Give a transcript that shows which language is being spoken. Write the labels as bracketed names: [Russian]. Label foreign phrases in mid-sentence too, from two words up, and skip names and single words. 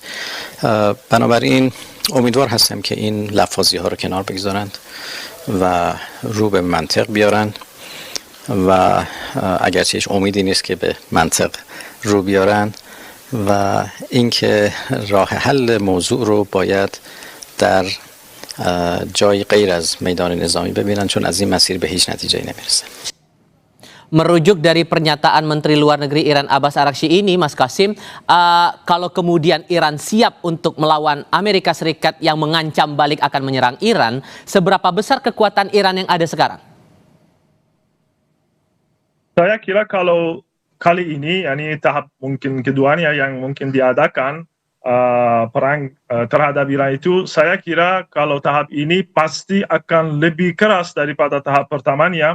[Persian] بنابراین امیدوار هستم که این لفاظی ها رو کنار بگذارند و رو به منطق بیارن و اگرچه هیچ امیدی نیست که به منطق رو بیارن و اینکه راه حل موضوع رو باید در جای غیر از میدان نظامی ببینن، چون از این مسیر به هیچ نتیجه‌ای نمیرسه. [Indonesian] Merujuk dari pernyataan Menteri Luar Negeri Iran Abbas Araghchi ini, Mas Kasim, kalau kemudian Iran siap untuk melawan Amerika Serikat yang mengancam balik akan menyerang Iran, seberapa besar kekuatan Iran yang ada sekarang? Saya kira kalau kali ini, tahap mungkin keduanya yang mungkin diadakan perang terhadap Iran itu, saya kira kalau tahap ini pasti akan lebih keras daripada tahap pertamanya.